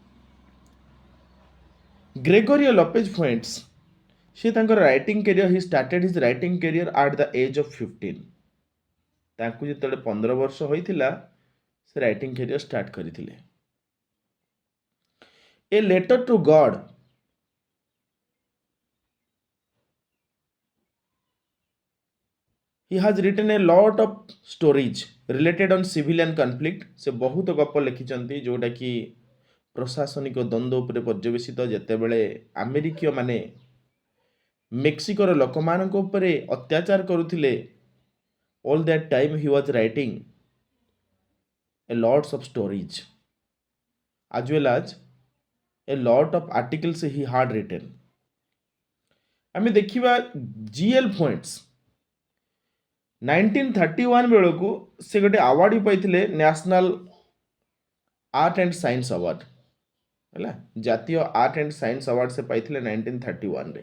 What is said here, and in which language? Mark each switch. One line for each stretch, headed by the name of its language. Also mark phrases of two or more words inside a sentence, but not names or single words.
English: ଗ୍ରେଗୋରିଓ ଲପେଜ ଫୁଏଣ୍ଟସ୍
Odia: ସେ ତାଙ୍କର
English: writing career he started his writing career at the age of 15.
Odia: ତାଙ୍କୁ ଯେତେବେଳେ 15 ବର୍ଷ ହୋଇଥିଲା ସେ
English: writing career start
Odia: କରିଥିଲେ।
English: A Letter to God he has written a lot of stories related on civilian conflict।
Odia: ସେ ବହୁତ ଗପ ଲେଖିଛନ୍ତି ଯୋଉଟା କି ପ୍ରଶାସନିକ ଦ୍ୱନ୍ଦ୍ୱ ଉପରେ ପର୍ଯ୍ୟବେସିତ। ଯେତେବେଳେ ଆମେରିକୀୟ ମାନେ ମେକ୍ସିକୋର ଲୋକମାନଙ୍କ ଉପରେ ଅତ୍ୟାଚାର କରୁଥିଲେ,
English: all that time he was writing a lots of stories as well as a lot of articles he had written।
Odia: ଆମେ ଦେଖିବା ଜିଏଲ୍ ଫୁଏଣ୍ଟସ୍ 1931 ବେଳକୁ ସେ ଗୋଟେ ଆୱାର୍ଡ଼ ବି ପାଇଥିଲେ, ନ୍ୟାସନାଲ ଆର୍ଟ ଆଣ୍ଡ ସାଇନ୍ସ ଆୱାର୍ଡ଼, ହେଲା, ଜାତୀୟ ଆର୍ଟ ଆଣ୍ଡ ସାଇନ୍ସ ଆୱାର୍ଡ଼ ସେ ପାଇଥିଲେ 1931ରେ।